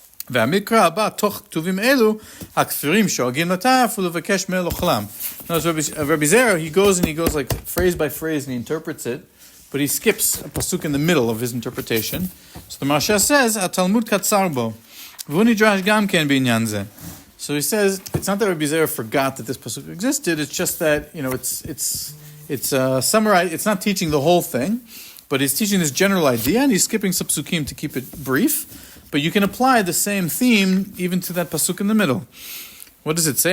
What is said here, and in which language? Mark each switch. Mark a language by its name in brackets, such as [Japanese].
[Hebrew] והמקרא הבא, תוך כתובים אלו, הכפירים שואגים לטף ולבקש מאל אוכלם. [English] Now, Rabbi Zera, he goes like phrase by phrase and he interprets it, but he skips a pasuk in the middle of his interpretation. So the Marsha says, [Hebrew] התלמוד קצר בו, והוא נדרש גם כן בעניין זה. [English] So he says, it's not that Rabbi Zera forgot that this pasuk existed, it's just that, it's summarized, it's not teaching the whole thing, but he's teaching this general idea, and he's skipping some psukim to keep it brief. But you can apply the same theme even to that pasuk in the middle. What does it say?